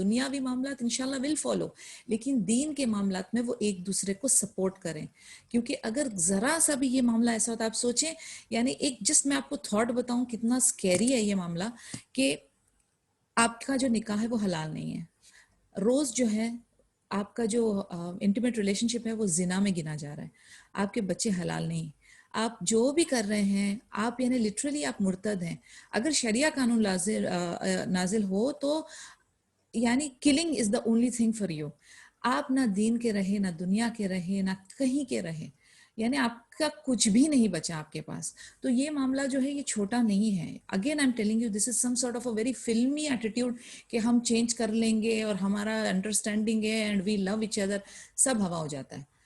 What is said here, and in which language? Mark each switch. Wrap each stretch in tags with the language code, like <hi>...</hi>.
<ur>دنیاوی معاملات انشاءاللہ ول فالو, لیکن دین کے معاملات میں وہ ایک دوسرے کو سپورٹ کریں, کیونکہ اگر ذرا سا بھی یہ معاملہ ایسا ہوتا ہے, آپ سوچیں, یعنی ایک جسٹ میں آپ کو تھاٹ بتاؤں کتنا سکیری ہے یہ معاملہ, کہ آپ کا جو نکاح ہے وہ حلال نہیں ہے, روز جو ہے آپ کا جو انٹیمیٹ ریلیشن شپ ہے وہ زنا میں گنا جا رہا ہے, آپ کے بچے حلال نہیں, آپ جو بھی کر رہے ہیں آپ یعنی لٹرلی آپ مرتد ہیں. اگر شریعہ قانون نازل ہو تو یعنی</ur> <en>Killing is the only thing for you.</en> <ur>آپ نہ دین کے رہے, نہ دنیا کے رہے, نہ کہیں کے رہے, یعنی آپ کا کچھ بھی نہیں بچا آپ کے پاس. تو یہ معاملہ جو ہے یہ چھوٹا نہیں ہے.</ur> <en>again I am telling you this is some sort of a very filmy attitude</en> <ur>کہ ہم چینج کر لیں گے اور ہمارا انڈرسٹینڈنگ ہے</ur> <en>and we love each other,</en> <ur>سب ہوا ہو جاتا ہے.</ur>